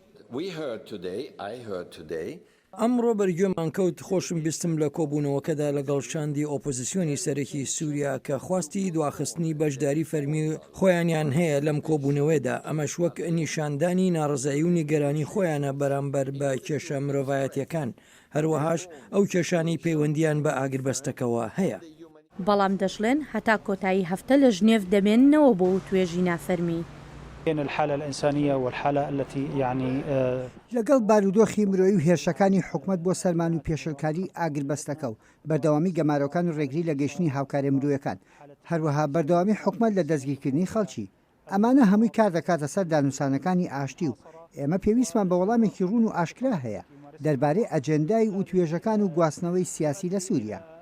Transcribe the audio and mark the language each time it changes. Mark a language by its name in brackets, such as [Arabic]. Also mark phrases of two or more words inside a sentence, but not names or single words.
[Central Kurdish] ئەمڕۆ بەرگوێمان کەوت خۆشم بیستم لە کۆبوونەوەکەدا لەگەڵ شاندی ئۆپۆزیسیۆنی سەرەکی سووریا کە خواستی دواخستنی بەشداری فەرمی خۆیانیان هەیە لەم کۆبوونەوەیدا. ئەمەش وەک نیشاندانی ناڕزایی و نیگەرانی خۆیانە بەرامبەر بە کێشە مرۆڤایەتیەکان، هەروەهاش ئەو کێشانی پەیوەندیان بە ئاگربەستەکەوە هەیە. بەڵام دەژڵێن هەتا کۆتایی هەفتە لە ژنێڤ دەمێننەوە بۆ توێژی نافەرمی. [Arabic] الحالة الإنسانية والحالة التي يعني [Central Kurdish] لەگەڵ بارودۆخی مرۆیی و هێرشەکانی حکوومەت بۆ سەرمان و پێشەکاری ئاگربەستەکە و بەردەوامی گەمارۆکان و ڕێگری لە گەشتنی هاوکارە مرۆیەکان، هەروەها بەردەوامی حکوومەت لە دەستگیرکردنی خەڵکی، ئەمانە هەمووی کار دەکاتە سەر دانووسانەکانی ئاشتی و ئێمە پێویستمان بە وەڵامێکی ڕوون و ئاشکرا هەیە دەربارەی ئەجەندای و توێژەکان و گواستنەوەی سیاسی لە سووریا.